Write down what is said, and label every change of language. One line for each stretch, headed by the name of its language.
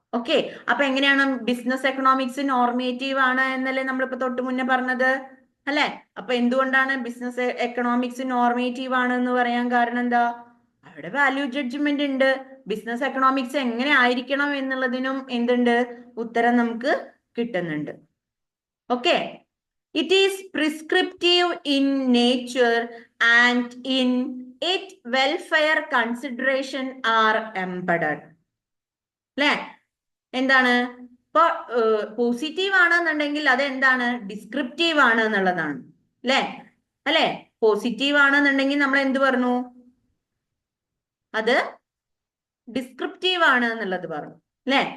Malayalam: Okay, അപ്പൊ എങ്ങനെയാണ് business economics normative ആണ് എന്നല്ലേ നമ്മളിപ്പോ തൊട്ട് മുന്നേ പറഞ്ഞത് അല്ലെ. അപ്പൊ എന്തുകൊണ്ടാണ് ബിസിനസ് എക്കണോമിക്സ് നോർമേറ്റീവ് ആണ് എന്ന് പറയാൻ കാരണം എന്താ, അവിടെ വാല്യൂ ജഡ്ജ്മെന്റ് ഉണ്ട്. ബിസിനസ് എക്കണോമിക്സ് എങ്ങനെ ആയിരിക്കണം എന്നുള്ളതിനും എന്തുണ്ട്, ഉത്തരം നമുക്ക് കിട്ടുന്നുണ്ട്.
English: Okay, it is prescriptive in nature and in it welfare consideration are embedded.
Malayalam: അല്ലെ, എന്താണ് ഇപ്പൊ പോസിറ്റീവ് ആണെന്നുണ്ടെങ്കിൽ അത് എന്താണ്, ഡിസ്ക്രിപ്റ്റീവ് ആണ് എന്നുള്ളതാണ് അല്ലെ. അല്ലെ, പോസിറ്റീവ് ആണെന്നുണ്ടെങ്കിൽ നമ്മൾ എന്ത് പറഞ്ഞു, അത് ഡിസ്ക്രിപ്റ്റീവ് ആണ് എന്നുള്ളത് പറഞ്ഞു അല്ലെ.